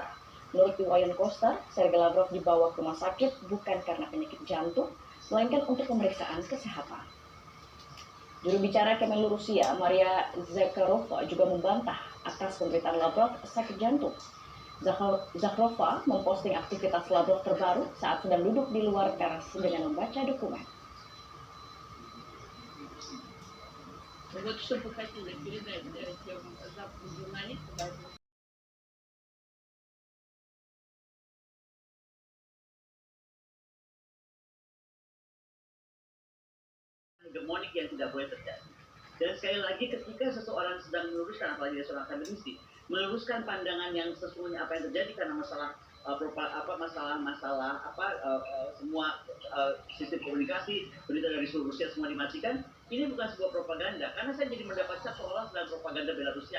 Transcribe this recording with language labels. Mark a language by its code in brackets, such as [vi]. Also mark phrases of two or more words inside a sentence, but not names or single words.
[id] Menurut Iwayan Koster, Sergei Lavrov dibawa ke rumah sakit bukan karena penyakit jantung, melainkan untuk pemeriksaan kesehatan. Juru bicara Kemenlu Rusia, Maria Zakharova, juga membantah atas pemberitaan Lavrov sakit jantung. Zakharova memposting aktivitas Lavrov terbaru saat sedang duduk di luar teras dengan membaca dokumen. [ru] Вот что бы хотели передать тем западным журналистам. [id] Hegemonik yang tidak boleh terjadi. Dan sekali lagi ketika seseorang sedang meluruskan, apalagi seorang akademisi, meluruskan pandangan yang sesungguhnya apa yang terjadi karena masalah semua sistem komunikasi berita dari seluruh Rusia semua dimatikan, ini bukan sebuah propaganda karena saya jadi mendapatkan seolah sedang propaganda bela Rusia.